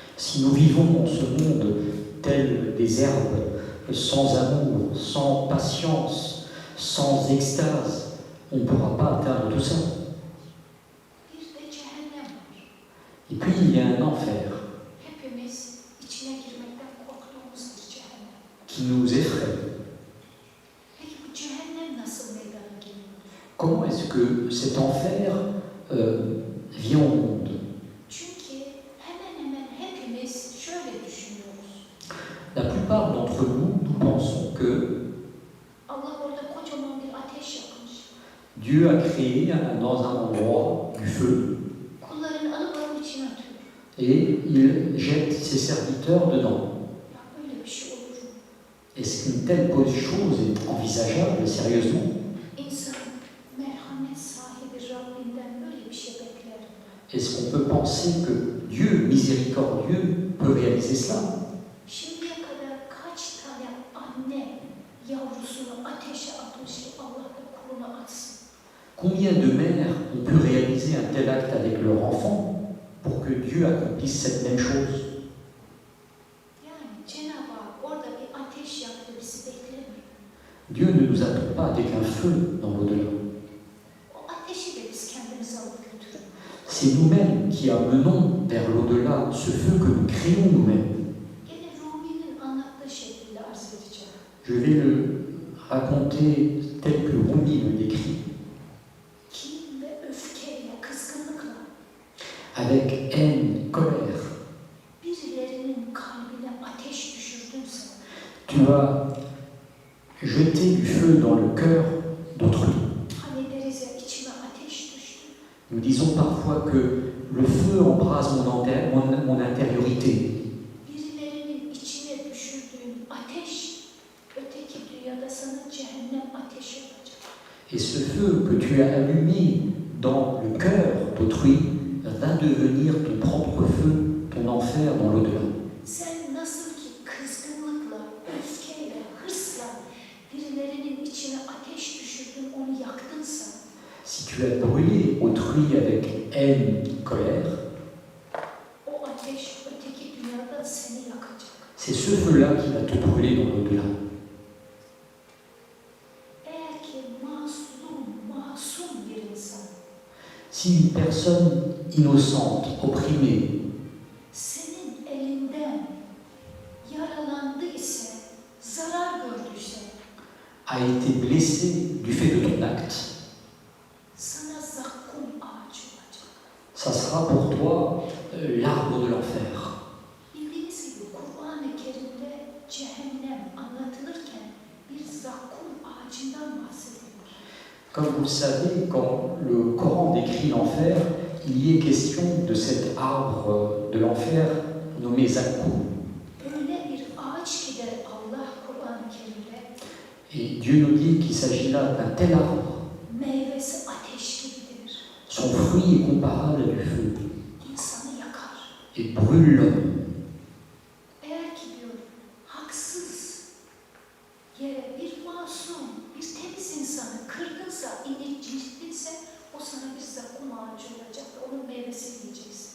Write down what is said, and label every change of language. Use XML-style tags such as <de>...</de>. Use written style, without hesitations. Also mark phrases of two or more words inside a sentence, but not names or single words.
<fr>Si nous vivons dans ce monde tel des herbes, sans amour, sans patience, sans extase, on ne pourra pas atteindre tout ça.</fr> <tr>Bir de cehennem var.</tr> <fr>Et puis il y a un enfer</fr> <tr>Hepimiz içine girmekten korktuğumuz bir cehennem.</tr> <fr>qui nous effraie.</fr> <tr>Peki bu cehennem nasıl meydana geliyor?</tr> <fr>Comment est-ce que cet enfer vient au monde?</fr> <tr>Çünkü hemen hemen hepimiz şöyle düşünüyoruz.</tr> <fr>La plupart d'entre nous, nous pensons que</fr> <tr>Allah orada kocaman bir ateş yakmış.</tr> <fr>Dieu a créé dans un endroit du feu</fr> <tr>Kullarını alıp onun içine atıyor.</tr> <fr>et il jette ses serviteurs dedans.</fr> <tr>Ya böyle bir şey olur mu?</tr> <fr>Est-ce qu'une telle chose est envisageable sérieusement?</fr> <tr>İnsan merhamet sahibi Rabbinden böyle bir şey bekler.</tr> <fr>Est-ce qu'on peut penser que Dieu miséricordieux peut réaliser cela?</fr> <tr>Şimdiye kadar kaç tane anne yavrusunu ateşe atmış ki Allah da kuluna atsın.</tr> <fr>Combien de mères ont pu réaliser un tel acte avec leur enfant pour que Dieu accomplisse cette même chose?</fr> <tr>Yani Cenab-ı Hak orada bir ateş yaktı bizi beklemiyor.</tr> <fr>Dieu ne nous attend pas avec un feu dans l'au-delà.</fr> <tr>O ateşi de biz kendimize alıp götürün.</tr> <fr>C'est nous-mêmes qui amenons vers l'au-delà ce feu que nous créons nous-mêmes.</fr> <tr>Gene Rumi'nin anlattığı şekliyle arz edeceğim.</tr> <fr>Je vais le raconter tel que Rumi le décrit,</fr> <tr>Kin ve öfkeyle, kızgınlıkla</tr> <fr>avec haine, colère.</fr> <tr>birilerinin kalbine ateş düşürdünse,</tr> <fr>Tu as jeté du feu dans le cœur d'autrui.</fr> <tr>hani deriz ya içime ateş düştü.</tr> <fr>Nous disons parfois que le feu embrase mon intériorité.</fr> <tr>Birilerinin içine düşürdüğün ateş, öteki dünyada sana cehennem ateşi olacak.</tr> <fr>Et ce feu que tu as allumé dans le cœur d'autrui va devenir ton propre feu, ton enfer dans l'au-delà.</fr> <tr>Sen nasıl ki kızgınlıkla, öfkeyle, hırsla birilerinin içine ateş düşürdün, onu yaktınsa,</tr> <fr>Si tu as brûlé autrui avec haine, colère,</fr> <tr>o ateş öteki dünyada seni yakacak.</tr> <fr>c'est ce feu-là qui va te brûler dans l'au-delà.</fr> <tr>Eğer ki masum bir insan</tr> <fr>Si une personne innocente, opprimée,</fr> <tr>senin elinden yaralandı ise, zarar gördüyse,</tr> <fr>a été blessée du fait de ton acte,</fr> <tr>sana zakkum ağacı olacak.</tr> <fr>ça sera pour toi l'arbre de l'enfer.</fr> <tr>Bildiğiniz gibi Kur'an-ı Kerim'de cehennem anlatılırken bir zakkum ağacından bahsedilir.</tr> <fr>Comme vous le savez, quand le Coran décrit l'enfer, il y est question de cet arbre de l'enfer nommé Zakkoum.</fr> <tr>Öyle bir ağaç ki der Allah Kur'an-ı Kerim'de,</tr> <fr>Et Dieu nous dit qu'il s'agit là d'un tel arbre.</fr> <tr>meyvesi ateş gibidir.</tr> <fr>Son fruit est comparable à du feu</fr> <tr>İnsanı yakar.</tr> <fr>et brûle l'homme.</fr> <tr>Eğer ki diyor haksız yere bir masum, bir temiz insanı kırdınsa, incittinse o sana bir zakkum ağacı olacak ve onun meyvesini yiyeceksin.</tr>